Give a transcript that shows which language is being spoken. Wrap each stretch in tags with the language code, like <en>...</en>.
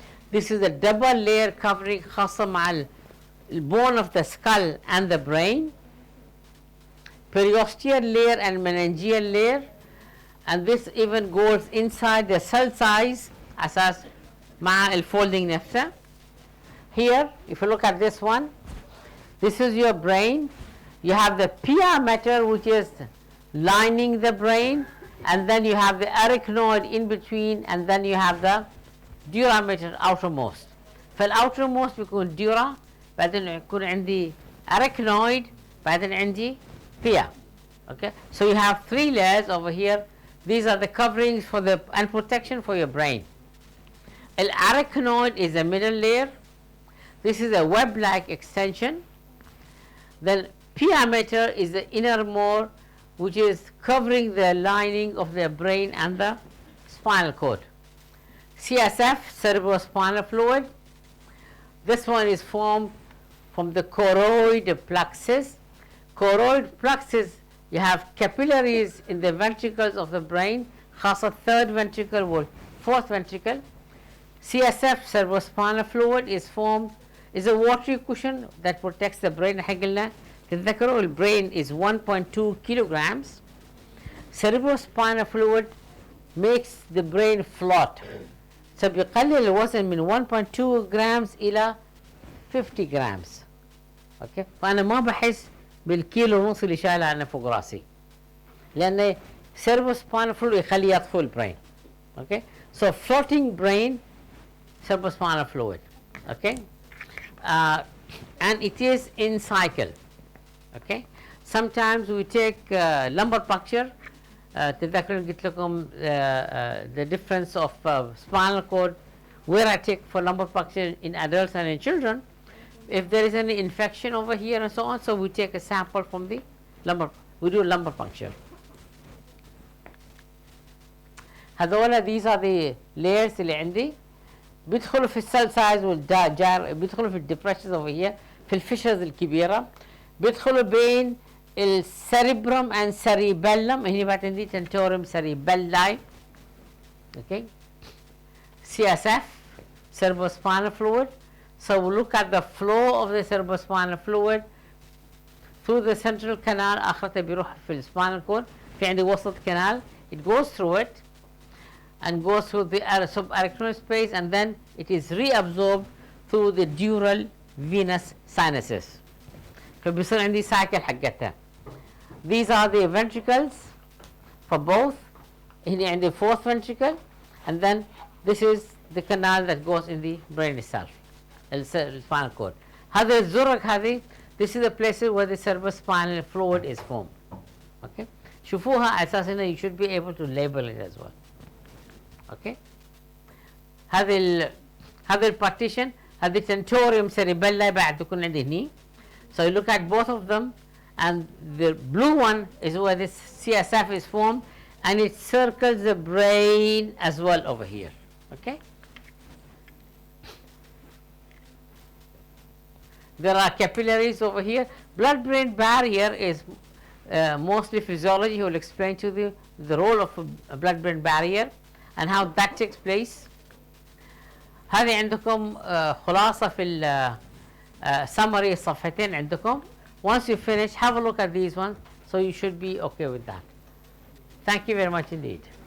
<en>This is a double layer covering</en> <ar>خاصة مع</ar> <en>bone of the skull and the brain, periosteal layer and meningeal layer, and this even goes inside the cell size</en> <ar>أساس مع الfolding نفسه.</ar> <en>Here if you look at this one, this is your brain. You have the pia mater which is lining the brain, and then you have the arachnoid in between, and then you have the durameter outermost.</en> <ar>فالoutermost بيكون dura, بعدين يكون عندي arachnoid, بعدين عندي pia.</ar> <en>Okay, so you have 3 layers over here. These are the coverings for the and protection for your brain. Arachnoid is the middle layer. This is a web-like extension. Then pia mater is the innermost, which is covering the lining of the brain and the spinal cord. CSF, cerebrospinal fluid. This one is formed from the choroid plexus. Choroid plexus, you have capillaries in the ventricles of the brain, خاصة 3rd ventricle or 4th ventricle. CSF, cerebrospinal fluid, is formed, is a watery cushion that protects the brain.</en> <ar>قلنا تتذكروا</ar> <en>الbrain is 1.2 kilograms. Cerebrospinal fluid makes the brain float.</en> <ar>So بيقلل الوزن من 1.2 grams إلى 50 grams. Okay, فأنا ما بحس بالكيلو ونص اللي شايله أنا فوق راسي، لأن cerebrospinal fluid يخليه يطفو البرين.</ar> <en>Okay, so floating brain, cerebrospinal fluid. Okay, and it is in cycle. Okay, sometimes we take lumbar puncture.</en> <ar>تتذكرون قلت لكم</ar> <en>the difference of spinal cord where I take for lumbar puncture in adults and in children. If there is any infection over here and so on, so we take a sample from the lumbar, we do lumbar puncture.</en> <ar>هذولا</ar> <en>these are the layers</en> <ar>اللي عندي. بيدخلوا في السيل سايز والجار، بيدخلوا في الديبريشنز</ar> <en>over here،</en> <ar>في الفيشرز الكبيرة، بيدخلوا بين السيريبرم</ar> <en>and cerebellum.</en> <ar>هنا بعد عندي tentorium cerebelli.</ar> <en>Okay, CSF, cerebrospinal fluid. So we look at the flow of the cerebrospinal fluid through the central canal.</en> <ar>آخرته بيروح في الspinal cord. في عندي وسط canal.</ar> <en>It goes through it and goes through the subarachnoid space, and then it is reabsorbed through the dural venous sinuses.</en> <ar>فبيصير عندي cycle حقتها.</ar> <en>These are the ventricles for both.</en> <ar>هنا عندي</ar> <en>4th ventricle, and then this is the canal that goes in the brain itself, the spinal cord.</en> <ar>هذا الزرق هذه,</ar> <en>this is the places where the cerebrospinal fluid is formed. Okay,</en> <ar>شوفوها أساسا,</ar> <en>you should be able to label it as well.</en> <ar>Okay, هذا البارتيشن, هذا tentorium cerebelli بعد تكون عندي هني.</ar> <en>So you look at both of them, and the blue one is where this CSF is formed, and it circles the brain as well over here. Okay, there are capillaries over here. Blood-brain barrier is mostly physiology. He will explain to you the role of a blood-brain barrier and how that takes place.</en> <ar>هذه عندكم خلاصة في summary صفحتين عندكم.</ar> <en>Once you finish, have a look at these ones, so you should be okay with that. Thank you very much indeed.</en>